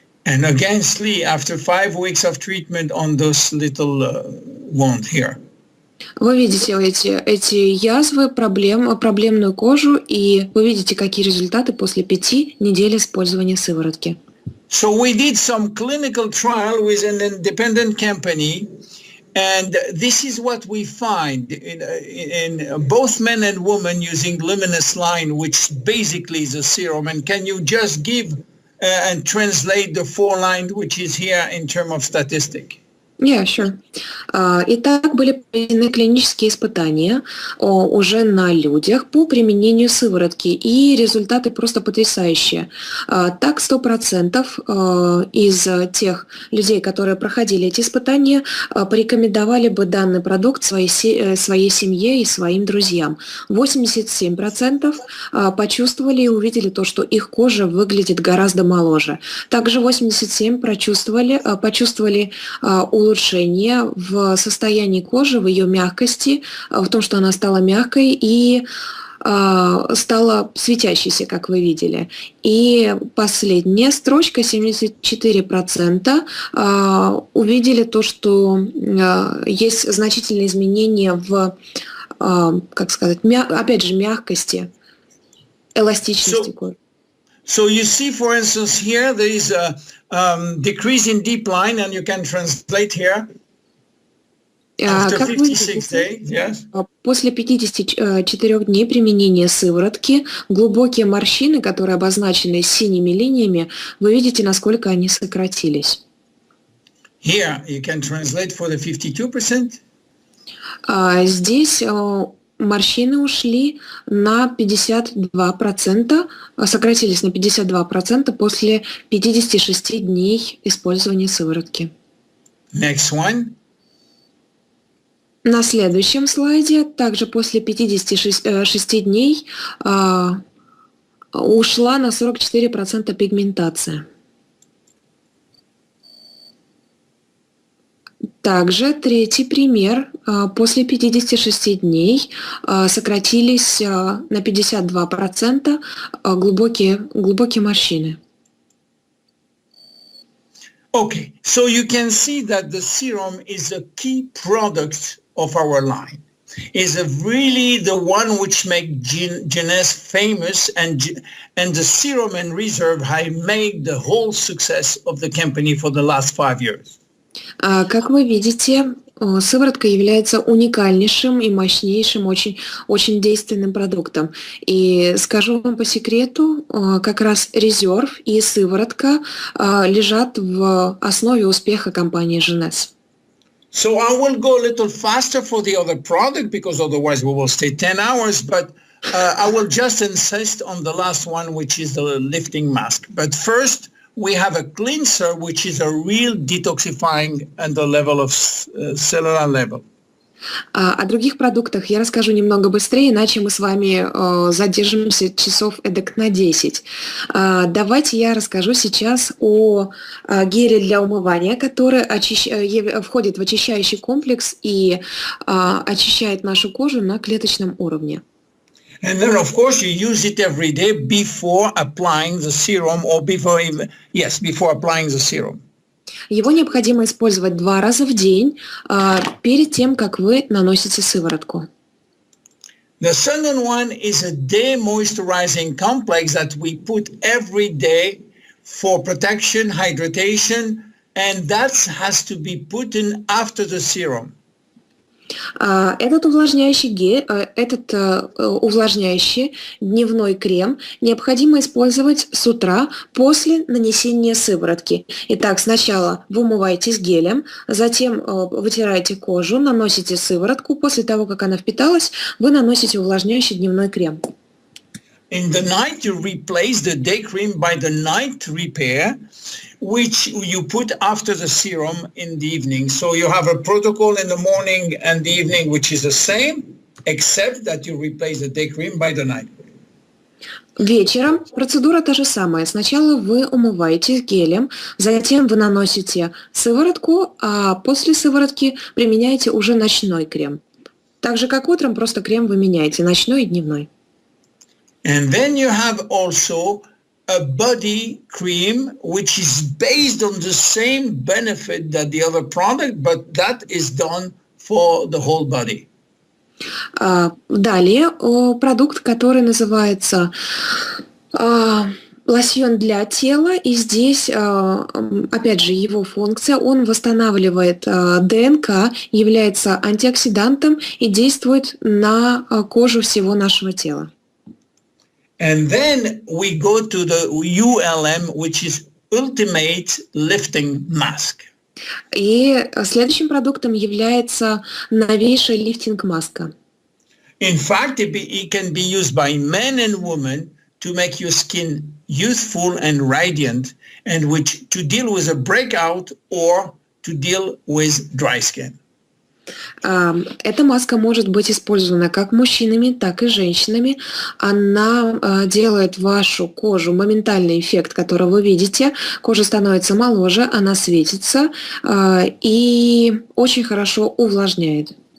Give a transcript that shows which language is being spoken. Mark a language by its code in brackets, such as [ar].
[en] And again, sleep after 5 weeks of treatment on this little wound here. [ru] Вы видите эти язвы, проблемную кожу, и вы видите, какие результаты после 5 недель использования сыворотки. [en] So we did some clinical trial with an independent company, and this is what we find in both men and women using Luminesce line, which basically is a serum. And can you just give and translate the 4 line, which is here in terms of statistic? Yeah, sure. [ru] Итак, были проведены клинические испытания уже на людях по применению сыворотки, и результаты просто потрясающие. Так, 100% из тех людей, которые проходили эти испытания, порекомендовали бы данный продукт своей семье и своим друзьям. 87% почувствовали и увидели то, что их кожа выглядит гораздо моложе. Также 87% почувствовали улучшение в состоянии кожи, в ее мягкости, в том, что она стала мягкой и стала светящейся, как вы видели. И последняя строчка, 74% увидели то, что есть значительные изменения в, как сказать, опять же, мягкости, эластичности кожи. [en] So you see, for instance, here there is a decrease in deep line, and you can translate here. After 56 days, yes. [ru] После 54 дней применения сыворотки глубокие морщины, которые обозначены синими линиями, вы видите, насколько они сократились. [en] Here you can translate for the 52%. [ru] Здесь морщины ушли на 52%, сократились на 52% после 56 дней использования сыворотки. [en] Next one. [ru] На следующем слайде, также после 56 дней, ушла на 44% пигментация. Также третий пример. После 56 дней сократились на 52% глубокие морщины. [en] Okay, so you can see that the serum is a key product of our line. Is really the one which makes Jeunesse famous, and the serum and reserve have made the whole success of the company for the last 5 years. [ru] Как вы видите, сыворотка является уникальнейшим и мощнейшим, очень действенным продуктом. И скажу вам по секрету, как раз резерв и сыворотка лежат в основе успеха компании Jeunesse. [en] So I will go a little faster for the other product because otherwise we will stay 10 hours, but I will just insist on the last one, which is the lifting mask. But first, we have a cleanser, which is a real detoxifying at the level of cellular level. [ru] О других продуктах я расскажу немного быстрее, иначе мы с вами задержимся часов эдак на 10. Давайте я расскажу сейчас о геле для умывания, который входит в очищающий комплекс и очищает нашу кожу на клеточном уровне. [en] And then, of course, you use it every day before applying the serum, or before applying the serum. [ru] Его необходимо использовать 2 раза в день перед тем, как вы наносите сыворотку. [en] The second one is a day moisturizing complex that we put every day for protection, hydration, and that has to be put in after the serum. [ru] Этот увлажняющий дневной крем необходимо использовать с утра после нанесения сыворотки. Итак, сначала вы умываетесь гелем, затем вытираете кожу, наносите сыворотку. После того, как она впиталась, вы наносите увлажняющий дневной крем. [en] In the night, you replace the day cream by the night repair, which you put after the serum in the evening. So you have a protocol in the morning and the evening, which is the same, except that you replace the day cream by the night. [ru] Вечером процедура та же самая. Сначала вы умываетесь гелем, затем вы наносите сыворотку, а после сыворотки применяете уже ночной крем. Так же, как утром, просто крем вы меняете, ночной и дневной. [en] And then you have also a body cream which is based on the same benefit that the other product, but that is done for the whole body. [ru] Далее продукт, который называется лосьон для тела, и здесь, опять же, его функция, он восстанавливает ДНК, является антиоксидантом и действует на кожу всего нашего тела. [en] And then we go to the ULM, which is Ultimate Lifting Mask. [ru] И следующим продуктом является новейшая лифтинг-маска. [en] In fact, it can be used by men and women to make your skin youthful and radiant, and which to deal with a breakout or to deal with dry skin. [ru] Эта маска может быть использована как мужчинами, так и женщинами. Она делает вашу кожу моментальный эффект, который вы видите. Кожа становится моложе, она светится и очень хорошо увлажняет.